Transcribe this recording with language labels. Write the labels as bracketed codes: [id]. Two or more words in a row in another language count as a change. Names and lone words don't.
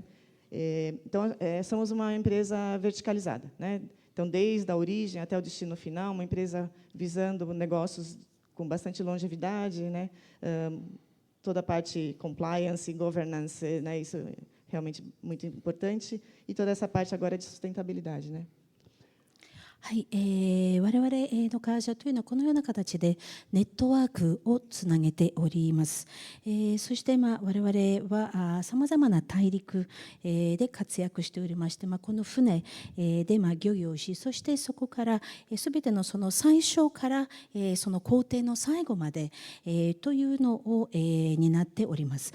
[pt] Então, somos uma empresa verticalizada, né? Então, desde a origem até o destino final, uma empresa visando negócios com bastante longevidade, né? Toda a parte [en] compliance, governance, [pt] né? Isso é realmente muito importante, e toda essa parte agora de sustentabilidade, né? [ja] はい、我々の会社というのはこのような形でネットワークをつなげております。そして我々はさまざまな大陸で活躍しておりまして、この船で漁業をし、そしてそこからすべてのその最初からその工程の最後までというのを担っております。